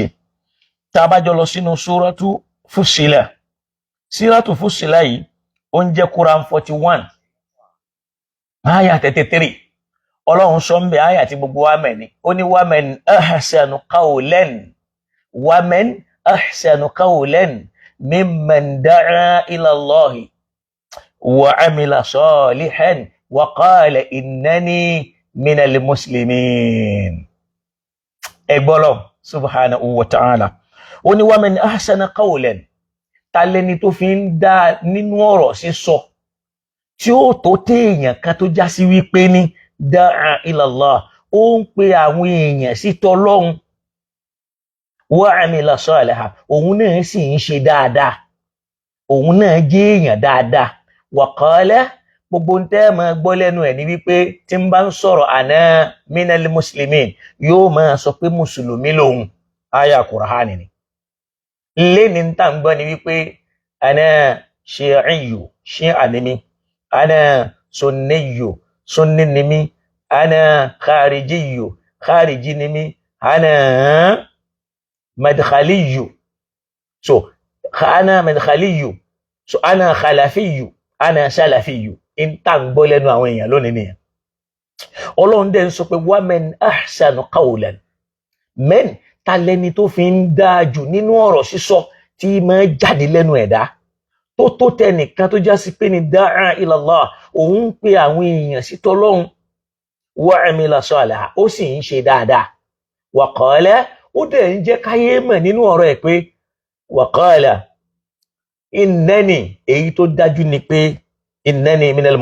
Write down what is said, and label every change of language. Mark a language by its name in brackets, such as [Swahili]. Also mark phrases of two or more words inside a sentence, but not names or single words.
[Yoruba] tá a bá jọ lọ sínú Suratu Fussilat Suratu Fussilat yìí ó ń jẹ́ Quran 41 àyà 33 ọlọ́run sọ ń bẹ àyà tí gbogbo wa mẹ́ ni ó ní [Arabic] ومن أحسن قولا ممن دعا إلى الله وعمل صالحا وقال إنني من المسلمين. [Yoruba] ẹgbọ́lọ́ [Arabic] سبحانه وتعالى [Yoruba] ó ní [Arabic] ومن أحسن قولا [Yoruba] talẹ́ni tó fi ń dá nínú ọ̀rọ̀ sísọ tí ó tó téèyàn kan tó já sí wípé ní [Arabic] دعا إلى الله [Yoruba] ó ń pe àwọn èèyàn sí tọlọ́hun [Arabic] وعمل صالحا [Yoruba] òun náà sì ń ṣe dáadáa òun náà jẹ́ èèyàn dáadáa [Arabic] وقال [Yoruba] gbogbo ń tẹ́ máa gbọ́ lẹ́nu ẹ̀ ní wípé tí ń bá ń sọ̀rọ̀ [Arabic] أنا من المسلمين [Yoruba] yóò máa sọ pé mùsùlùmí lòun àyà Kùránì ni. lẹ́ni ń tàn gbọ́ ni wípé [Arabic] أنا شيعي [Yoruba] shi'a ni mí [Arabic] أنا سني [Yoruba] sunni ni mí [Arabic] أنا خارجي [Yoruba] khariji ni mí [Arabic] أنا مدخلي أنا مدخلي أنا خلفي أنا سلفي [Yoruba] ń tàn gbọ́ lẹ́nu àwọn èèyàn lónìí nìyẹn. Ọlọ́run dẹ̀ ń sọ pé [Arabic] ومن أحسن قولا [Yoruba] men talẹ́ni tó fi ń dáa jù nínú ọ̀rọ̀ sísọ tí máa jáde lẹ́nu ẹ̀dá tó tẹnìkan tó já sí pé ní [Arabic] دعا إلى الله [Yoruba] òun ń pe àwọn èèyàn sí tọlọ́hun [Arabic] وعمل صالحا [Yoruba] ó sì ń ṣe dáadáa [Arabic] وقال [Yoruba] ó dẹ̀ ń jẹ́ káyé mọ̀ nínú ọ̀rọ̀ ẹ̀ pé [Arabic] وقال إنني [Yoruba] èyí tó dájú ni pé [Arabic] إنني من